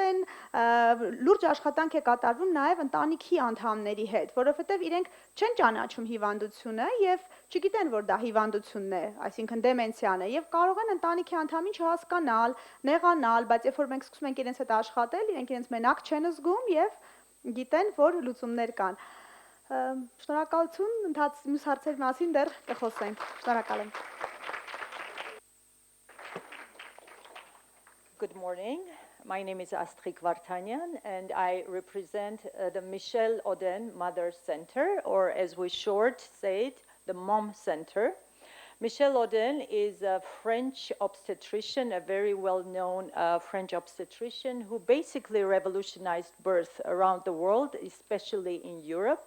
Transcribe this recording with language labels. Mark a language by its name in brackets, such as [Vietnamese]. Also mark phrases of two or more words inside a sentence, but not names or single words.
[Armenian] են, լուրջ աշխատանք է կատարվում նաեւ ընտանիքի անդամների հետ, որովհետեւ իրենք չեն ճանաչում հիվանդությունը եւ չգիտեն, որ դա հիվանդությունն է, այսինքն դեմենցիան է եւ կարող են ընտանիքի անդամին չհասկանալ, նեղանալ, բայց երբ որ մենք սկսում ենք իրենց հետ աշխատել, իրենք իրենց մենակ չեն զգում եւ գիտեն, որ լուծումներ կան։ Շնորհակալություն, մյուս հարցերի մասին դեռ կխոսենք։ Շնորհակալ եմ։ [English] Good morning. My name is Astrik Vardanyan and I represent the Michel Oden Mother Center, or as we short say it, the Mom Center. Michel Oden is a French obstetrician, a very well-known French obstetrician who basically revolutionized birth around the world, especially in Europe.